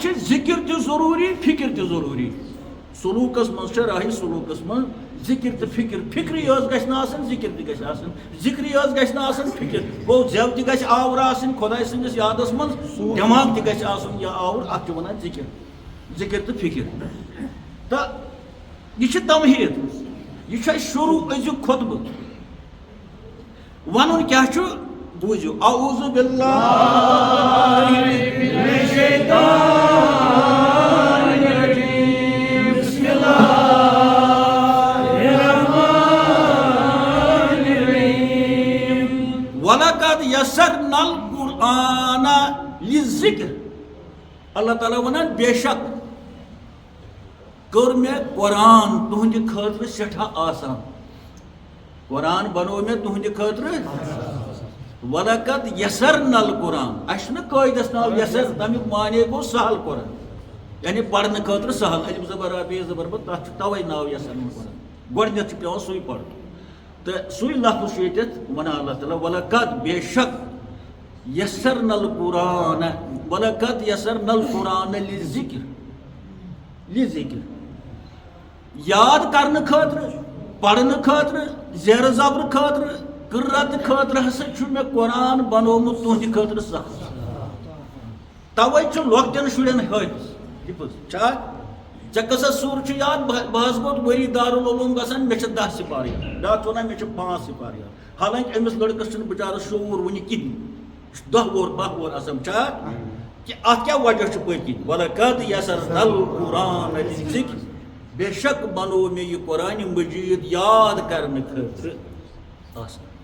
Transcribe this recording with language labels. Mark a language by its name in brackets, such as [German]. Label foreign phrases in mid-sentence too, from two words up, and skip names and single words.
[Kashmiri] چھِ ذِکر تہِ ضروٗری فِکر تہِ ضروٗری سلوٗکس منٛز چھِ راہہِ سلوٗکس منٛز ذِکر تہٕ فِکر فِکرٕے یٲژ گژھِ نہٕ آسٕنۍ ذِکر تہِ گژھِ آسٕنۍ ذِکرٕے یٲژ گژھِ نہٕ آسٕنۍ فِکر گوٚو زٮ۪و تہِ گژھِ آوُر آسٕنۍ خۄداے سٕنٛدِس یادس منٛز دٮ۪ماغ تہِ گژھِ آسُن یا آوُر اتھ چھِ ونان ذِکر تہٕ فِکر تہٕ یہِ چھِ تمہیٖد یہِ چھُ اَسہِ شروٗع أزیُک خۄطبہٕ ونُن کیٛاہ چھُ بوٗزِو [Arabic] اعوذ باللہ من الشیطان الرجیم بسم اللہ الرحمن الرحیم وَلَقَدْ يَسَّرْنَا الْقُرْآنَ لِلذِّكْرِ [Kashmiri] اللہ تعالیٰ ونان بے شک کٔر مےٚ قرآن تُہنٛدِ خٲطرٕ سٮ۪ٹھاہ آسان قرآن بنوو مےٚ تُہنٛدِ خٲطرٕ [Arabic] وَلَقَدْ يَسَّرْنَا الْقُرْآنَ [Kashmiri] اَسہِ چھُنہٕ قٲیدس ناو یَسر تَمیُک معنے گوٚو سہل قرآن یعنی پرنہٕ خٲطرٕ سہل الف زبر بے زبر بہٕ تَتھ چھُ تَوَے ناو یَسَر قرآن گۄڈٕنیتھ چھُ پیٚوان سُے پرُن تو سوی لفظ چھُ ییٚتٮ۪تھ وَنان اللہ تعالیٰ وَلَقَدْ بے شک [Arabic] یَسَرْنَا الْقُرْآنَ وَلَقَدْ یَسَرْنَا الْقُرْآنَ [Kashmiri] لِذِکر یاد کرنہٕ خٲطرٕ پرنہٕ خٲطرٕ زیرٕ زبرٕ خٲطرٕ قرت خٲطرٕ ہسا چھُ مےٚ قرآن بنومُت تُہنٛدِ خٲطرٕ سخت توے چھُ لۄکٹٮ۪ن شُرٮ۪ن حٲفِظ چھا ژےٚ کۭژاہ سوٗر چھُ یاد بہٕ حظ گوٚو ؤری دارالعلوم گژھان مےٚ چھِ 10 سِپار یاد بیٛاکھ چھُ وَنان مےٚ چھِ 5 سِپار یاد حالانکہِ أمِس لٔڑکَس چھُنہٕ بِچارَس شعوٗر وٕنہِ کِہیٖنۍ یہِ چھُ 10 وُہُر 12 وُہُر آسان چھا کہِ اَتھ کیٛاہ وجہ چھُ پٔتۍ کِنۍ [Arabic] وَلَقَدْ یَسَرْنَا الْقُرْآنَ لِذِکر [Kashmiri] بے شک بنو مےٚ یہِ قرآنِ مجیٖد یاد کرنہٕ خٲطرٕ آسان